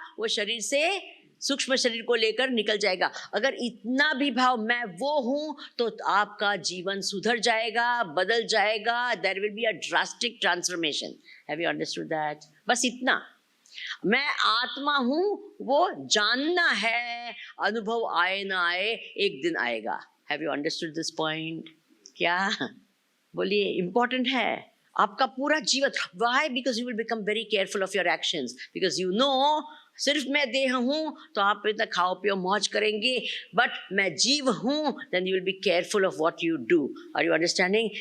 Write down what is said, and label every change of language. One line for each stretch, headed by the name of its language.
Hindi: वो शरीर से सूक्ष्म शरीर को लेकर निकल जाएगा. अगर इतना भी भाव मैं वो हूं तो आपका जीवन सुधर जाएगा, बदल जाएगा.
English: There will be a drastic transformation. Have you understood that?
Hindi: बस इतना. मैं आत्मा हूं वो जानना है. अनुभव आए ना आए, एक दिन आएगा.
English: Have you understood this point?
Hindi: क्या? बोलिए, इंपॉर्टेंट है आपका पूरा जीवन.
English: Why? Because you will become very careful of your actions. Because you know
Hindi: सिर्फ मैं देह हूं तो आप इतना खाओ पियो मौज करेंगे, बट मैं जीव हूं,
English: Then you will be careful of what you do. Are you understanding?